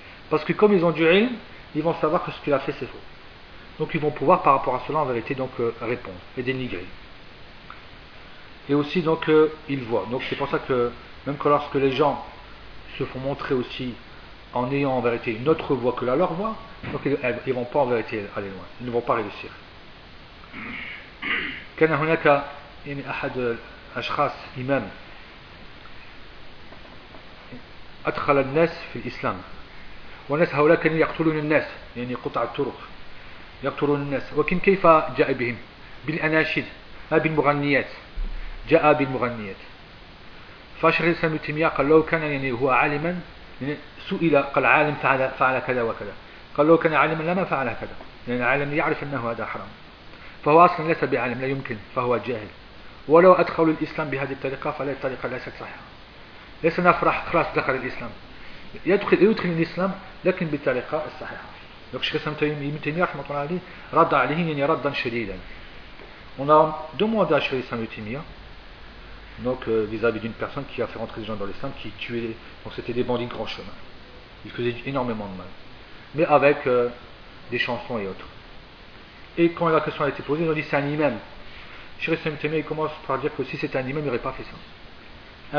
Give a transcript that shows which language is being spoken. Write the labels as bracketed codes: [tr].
[fr] Parce que comme ils ont du ilm, ils vont savoir que ce qu'il a fait c'est faux. Donc ils vont pouvoir par rapport à cela en vérité donc répondre et dénigrer. Et aussi donc ils voient. Donc c'est pour ça que même que lorsque les gens se font montrer aussi en ayant en vérité une autre voie que la leur voie, donc ils ne vont pas en vérité aller loin. Ils ne vont pas réussir. [ar] Kana hunaka yani ahad ashkhas imam أدخل الناس في الإسلام والناس هؤلاء كانوا يقتلون الناس يعني قطع الطرق يقتلون الناس ولكن كيف جاء بهم بالأناشيد ما بالمغنيات جاء بالمغنيات فشيخ الإسلام ابن تيمية قال لو كان يعني هو عالما يعني سئل قال عالم فعل كذا وكذا قال لو كان عالما لما فعل كذا يعني عالم يعرف أنه هذا حرام فهو أصلا ليس بعالم لا يمكن فهو جاهل ولو أدخلوا الإسلام بهذه الطريقة فهذه الطريقة ليست صحيحة ليس نفرح خلاص دخل الإسلام يدخل الإسلام لكن بالطريقة الصحيحة. لذلك شيخ الإسلام ابن تيمية رحمه الله عليه رد عليه يعني ردا شديدا. [fr] On a demandé à Cheikh Islam Ibn Taymiyyah donc vis-à-vis d'une personne qui a fait rentrer des gens dans l'islam, qui tuait, donc c'était des bandits grand chemin. Ils faisaient énormément de mal, mais avec des chansons et autres. Et quand la question a été posée, ils ont dit c'est un imam. Cheikh Islam Ibn Taymiyyah commence par dire que si c'était un imam, il n'aurait pas fait ça.